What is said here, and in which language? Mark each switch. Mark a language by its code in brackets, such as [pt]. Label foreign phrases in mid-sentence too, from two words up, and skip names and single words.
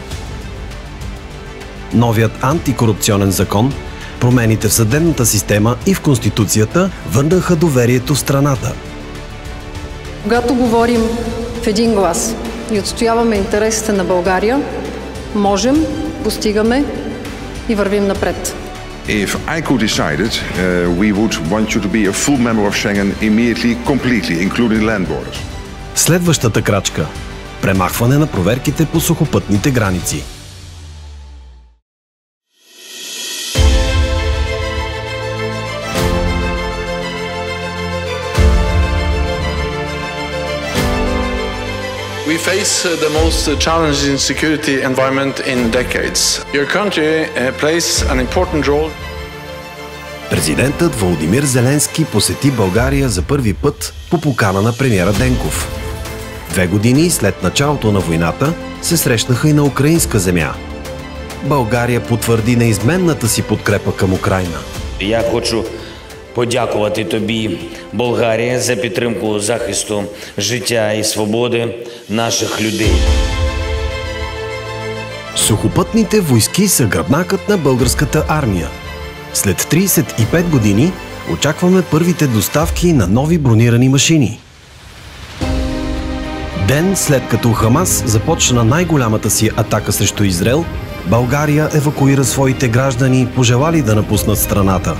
[bg] Новият антикорупционен закон, промените в съдебната система и в Конституцията върнаха доверието в страната. Когато говорим в един глас и отстояваме интересите на България, можем, постигаме и вървим напред. [en] If I could decide it, we would want you to be a full member of Schengen immediately, completely, including land borders. [bg] Следващата крачка – премахване на проверките по сухопътните граници. [en] We face the most challenging security environment in decades. Your country plays an important role. [bg] Президентът Володимир Зеленски посети България за първи път по покана на премиера Денков. 2 години след началото на войната се срещнаха и на украинска земя. България потвърди неизменната си подкрепа към Україна. [uk] Я хочу подякувати тобі, Болгарія, за підтримку захисту життя і свободи наших людей. [bg] Сухопътните войски са гръбнакът на българската армия. След 35 години очакваме първите доставки на нови бронирани машини. Ден след като Хамас започна най-голямата си атака срещу Израел, България евакуира своите граждани, пожелали да напуснат страната.